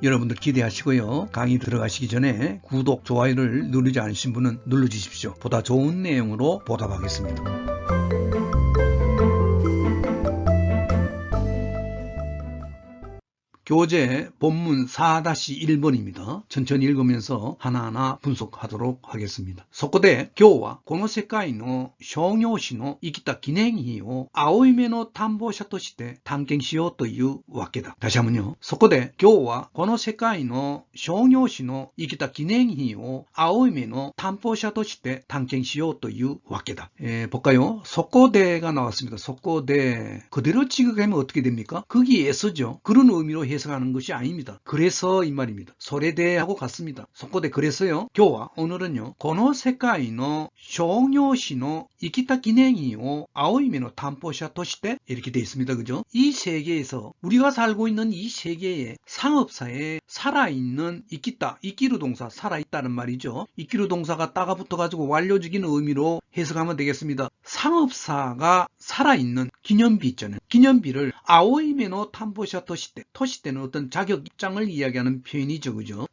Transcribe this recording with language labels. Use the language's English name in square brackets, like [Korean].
[Korean] 여러분들 기대하시고요. 강의 들어가시기 전에 구독, 좋아요를 누르지 않으신 분은 눌러주십시오. 보다 좋은 내용으로 보답하겠습니다. 교재 본문 4-1번입니다. 천천히 읽으면서 하나하나 분석하도록 하겠습니다. [Japanese] そこで今日はこの世界の商業史の生きた記念碑を青い目の探訪者として探検しようというわけだ。 [Korean] 다시 한번요. [Japanese] そこで今日はこの世界の商業史の生きた記念碑を青い目の探訪者として探検しようというわけだ. [Korean] 볼까요? そこで가 나왔습니다. そこで 그대로 지극하면 어떻게 됩니까? 거기에서죠. 그런 의미로 해석하는 것이 아닙니다. 그래서 이 말입니다. 소래대하고 같습니다. 속고대 그래서요. 교와 오늘은요. [Japanese] この世界の商業史の生きた記念碑を青い目の探訪者として [Korean] 이렇게 되어 있습니다. 그죠? 이 세계에서 우리가 살고 있는 이 세계의 상업사에 살아있는 이끼다, 이끼루 동사 살아있다는 말이죠. 이끼루 동사가 따가 붙어가지고 완료적인 의미로 해석하면 되겠습니다. 상업사가 살아있는 기념비 있잖아요. 기념비를 [Japanese] 아오이메노 탐보샤 토시테, [Korean] 토시테는 어떤 자격 입장을 이야기하는 표현이죠. 그죠?